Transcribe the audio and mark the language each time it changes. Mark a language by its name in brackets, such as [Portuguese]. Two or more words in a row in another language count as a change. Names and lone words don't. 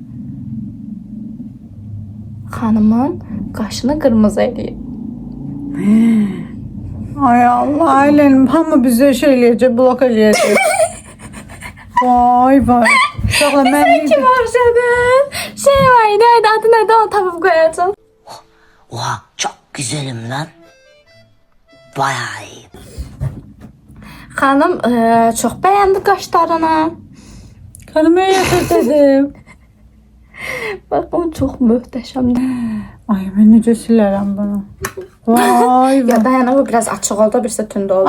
[Azerbaijani] Xanımın qaşını qırmızı eləyir. Ay Allah, ailənim hamı bizə şey eləyəcək, blok eləyəcək. Vay. Uşaqlar mən Kim oxşadın? Şey var idi, adı nədir, onu tapıb qoyacağım. [Turkish] Oha çok güzelim lan. Bayağı iyi. [Azerbaijani] Xanım çox bəyəndi qaşlarını. Xanıma yaxşı dedim. Bax, o çox möhtəşəmdir. Ay, mən necə silərəm bunu? Vay. Ya dayanaq, o biraz açıq oldu, birisi tünd oldu.